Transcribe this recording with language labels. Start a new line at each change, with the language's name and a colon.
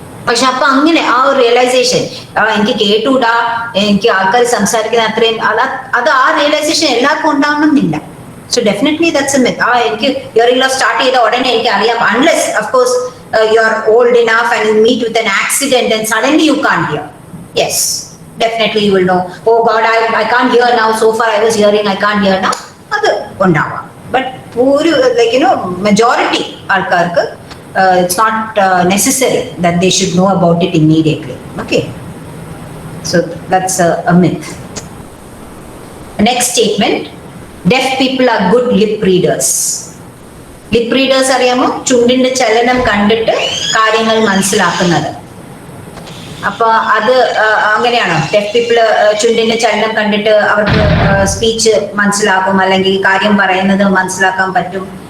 Malayalam: പക്ഷെ അപ്പൊ അങ്ങനെ ആ ഒരു റിയലൈസേഷൻ, എനിക്ക് കേട്ടൂടാ, എനിക്ക് ആൾക്കാർ സംസാരിക്കുന്ന അത്രയും അത് ആ റിയലൈസേഷൻ എല്ലാവർക്കും ഉണ്ടാവണമെന്നില്ല.
English: So definitely that's a myth.
Malayalam: എനിക്ക് ഹിയറിംഗ് ലോസ് സ്റ്റാർട്ട് ചെയ്ത ഉടനെ എനിക്ക് അറിയാം,
English: Unless of course you are old enough and you meet with an accident and suddenly you can't hear. Yes, definitely you will know, oh god, I can't hear now, so far I was hearing, I can't hear now.
Malayalam: അത് ഉണ്ടാവാം.
English: But ഒരു like majority ആൾക്കാർക്ക് it's not necessary that they should know about it immediately. Okay, so that's a myth. Next statement, deaf people are good lip readers. Lip readers അറിയാമോ?
Malayalam: ചുണ്ടിന്റെ ചലനം കണ്ടിട്ട് കാര്യങ്ങൾ മനസ്സിലാക്കുന്നത്. അപ്പൊ അത് അങ്ങനെയാണോ? ഡെഫ് പീപ്പിൾ ചുണ്ടിന്റെ ചലനം കണ്ടിട്ട് അവർക്ക് സ്പീച്ച് മനസ്സിലാക്കും, അല്ലെങ്കിൽ കാര്യം പറയുന്നത് മനസ്സിലാക്കാൻ പറ്റും?